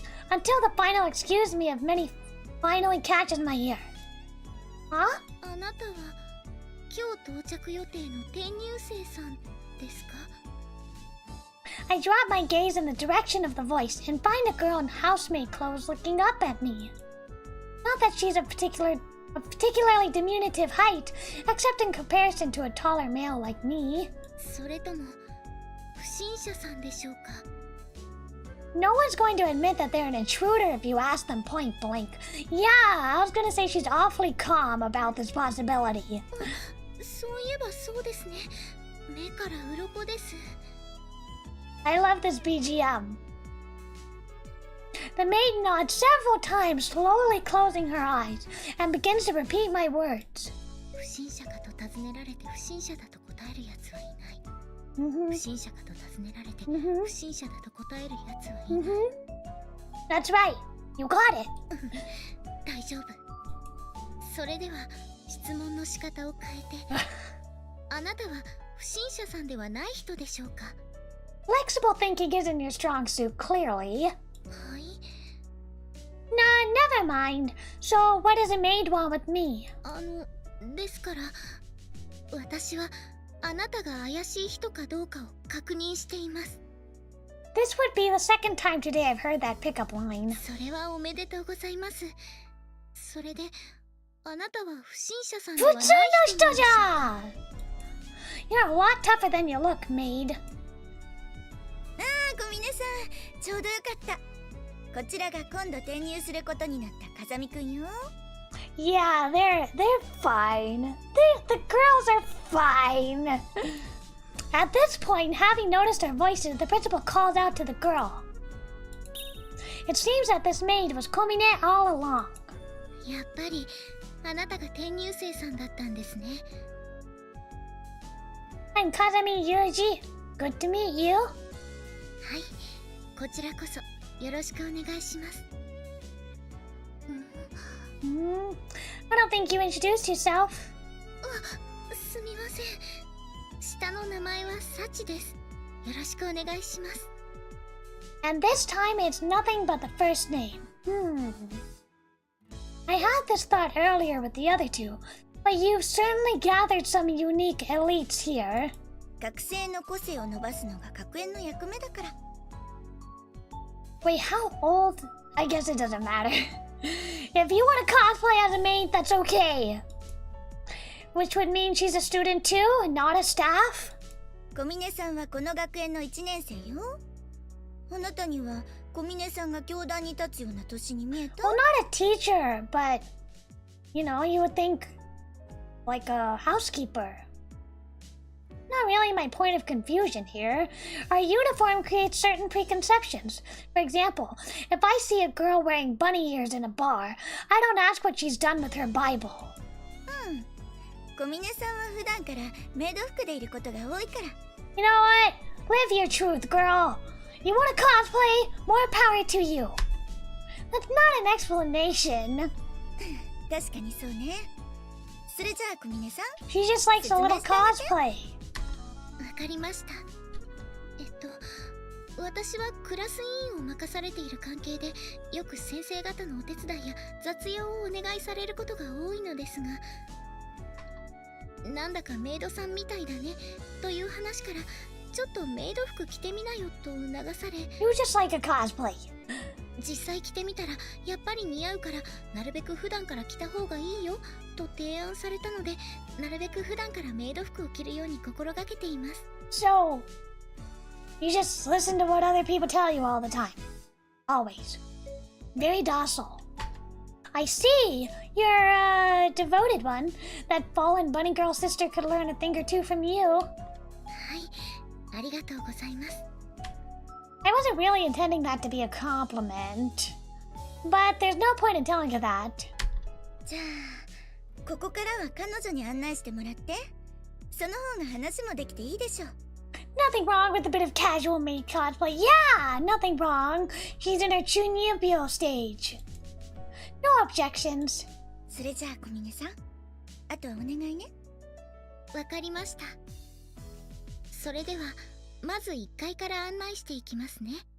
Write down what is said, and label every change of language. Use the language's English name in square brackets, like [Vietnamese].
[English] Until the final excuse me of many finally catches my ear. Huh? [Japanese] あなたは今日到着予定の転入生さんですか？ [English] I drop my gaze in the direction of the voice and find a girl in housemaid clothes looking up at me. Not that she's of particularly diminutive height, except in comparison to a taller male like me. [Japanese] それとも不審者さんでしょうか？ [English] No one's going to admit that they're an intruder if you ask them point blank. Yeah, I was gonna say she's awfully calm about this possibility. [Japanese] そういえばそうですね。目から鱗です。 [English] I love this BGM. The maid nods several times, slowly closing her eyes, and begins to repeat my words. [Japanese] 不審者かと尋ねられて不審者だと答えるやつはいない。 Mm-hmm. 不審者かと尋ねられて Mhm. 不審者だと答えるやつはいない。 [English] Mm-hmm. That's right. You got it. [Japanese] 大丈夫。それでは質問の仕方を変えてあなたは不審者さんではない人でしょうか？ [English] Flexible thinking isn't your strong suit, clearly. [Japanese] はい。 [English] Nah, never mind. So, what does a maid want with me? [Japanese] ですから私はあなたが怪しい人かどうかを確認しています。 [English] This would be the second time today I've heard that pickup line. [Japanese] それはおめでとうございます。それであなたは不審者さんではない人なんです。 [English] You're a lot tougher than you look, maid. [Japanese] 小峰さん、ちょうどよかった。こちらが今度転入することになった風見くんよ。 [English] Yeah, they're fine. The girls are fine. At this point, having noticed their voices, the principal called out to the girl. It seems that this maid was Komine all along. [Japanese] やっぱりあなたが転入生さんだったんですね。 [English] I'm Kazami Yuji. Good to meet you. [Japanese] はい、こちらこそよろしくお願いします。 [English] I don't think you introduced yourself. [Japanese] すみません。下の名前はサチです。よろしくお願いします。 [English] And this time it's nothing but the first name. I had this thought earlier with the other two, but you've certainly gathered some unique elites here. [Japanese] 学生の個性を伸ばすのが学園の役目だから。 [English] Wait, how old? I guess it doesn't matter. If you want to cosplay as a maid, that's okay. Which would mean she's a student too, not a staff? [Japanese] 小峰さんはこの学園の1年生よ。あなたには小峰さんが教壇に立つような年に見えた？ [English] Well, not a teacher, but you know, you would think like a housekeeper. Not really my point of confusion here. Our uniform creates certain preconceptions. For example, if I see a girl wearing bunny ears in a bar, I don't ask what she's done with her Bible. [Japanese] 小峰さんは普段からメイド服でいることが多いから。 [English] You know what? Live your truth, girl. You want to cosplay? More power to you. That's not an explanation. [Japanese] 確かにそうね。それじゃあ小峰さん。 [English] She just likes a little cosplay. [Japanese] わかりました。私はクラス委員を任されている関係で、よく先生方のお手伝いや雑用をお願いされることが多いのですが、なんだかメイドさんみたいだねという話から、ちょっとメイド服着てみなよと促され、 [English] You just like a cosplay. [Japanese] 実際着てみたらやっぱり似合うから、なるべく普段から着た方がいいよと提案されたので、なるべく普段からメイド服を着るように心がけています。 [English] So, you just listen to what other people tell you all the time. Always. Very docile. I see. You're a devoted one. That fallen bunny girl sister could learn a thing or two from you. [Japanese] はい、ありがとうございます。 [English] I wasn't really intending that to be a compliment. But there's no point in telling her that. [Japanese] じゃあ、ここからは彼女に案内してもらって。その方が話もできていいでしょう。 [English] Nothing wrong with a bit of casual maid cosplay. Yeah, nothing wrong. She's in her Chunibyo stage. No objections. [Japanese] それじゃあ小峰さん、あとはお願いね。わかりました。それではまず1階から案内していきますね。